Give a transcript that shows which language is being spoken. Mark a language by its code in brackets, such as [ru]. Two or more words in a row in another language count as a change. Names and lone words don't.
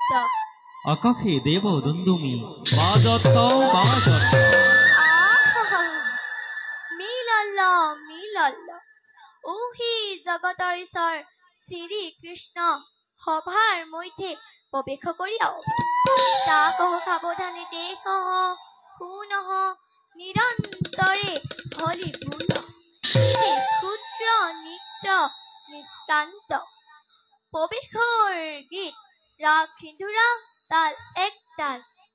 [as] আকাশে দেব দুন্দুমি বাজত বাজত আহা মিলল মিলল ওহি জগতৰ ঈশ্বৰ শ্ৰী কৃষ্ণ সভাৰ মধ্যে প্ৰৱেশ কৰিয়াও তাক সাৱধানে দেখ শুনহ নিৰন্তৰে হলি বুল ক্ষুদ্ৰ নিত্য নিষ্কান্ত প্ৰৱেশৰ গীত ৰাগ সিন্ধুৰা তাল এক তাল